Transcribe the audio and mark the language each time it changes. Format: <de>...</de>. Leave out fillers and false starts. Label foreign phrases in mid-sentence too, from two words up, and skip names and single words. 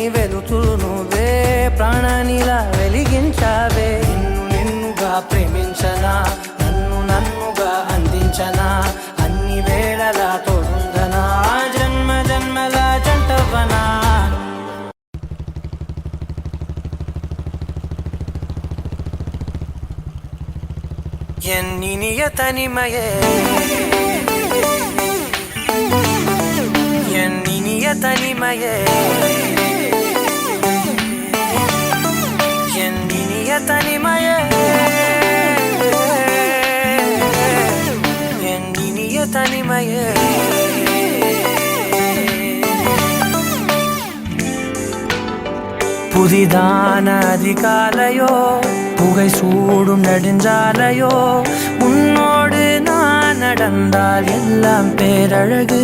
<te>వెలుతురు నువ్వే ప్రాణానిలా వెలిగించావే నిన్నుగా ప్రేమించనా నన్నుగా అందించనా అన్ని వేళలా తోడుందనా జన్మ జన్మల జంటవనా</te> <ta>என் இனிய தனிமையே என் இனிய தனிமையே என் இனிய தனிமையே என் இனிய தனிமையே புதிதான அதிகாலையோ புகை சூடும் நெடுஞ்சாலையோ உன்னோடு நான் நடந்தால் எல்லாம் பேரழகு</ta>